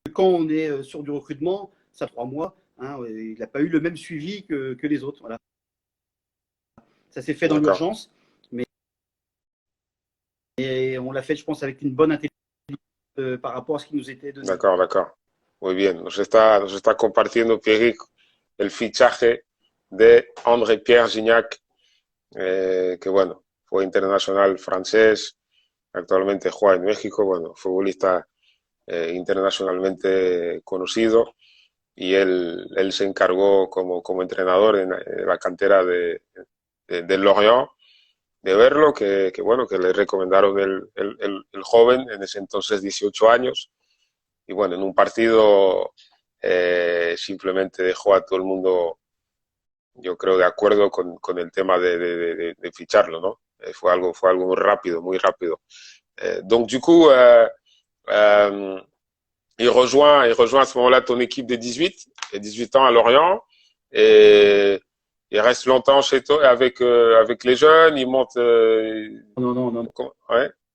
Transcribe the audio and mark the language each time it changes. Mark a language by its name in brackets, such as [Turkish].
[French] quand on est sur du recrutement, ça 3 mois, hein, il n'a pas eu le même suivi que les autres. Voilà. Ça s'est fait dans D'accord. l'urgence, mais on l'a fait, je pense, avec une bonne intelligence par rapport à ce qui nous était donné. D'accord, d'accord. [Spanish] Muy bien. Nos está compartiendo Pierrick el fichaje de André Pierre Gignac, que bueno, fue internacional francés, actualmente juega en México, bueno, futbolista internacionalmente conocido, y él se encargó como entrenador en la cantera de Lorient de verlo, bueno, que le recomendaron el joven, en ese entonces 18 años, y bueno, en un partido simplemente dejó a todo el mundo, yo creo, de acuerdo con el tema de ficharlo, ¿no? Fue algo muy rápido, muy rápido. [French] Donc du coup, il rejoint à ce moment-là ton équipe des 18 ans à Lorient, et il reste longtemps chez toi avec les jeunes, il monte. Non, non, non, Ouais,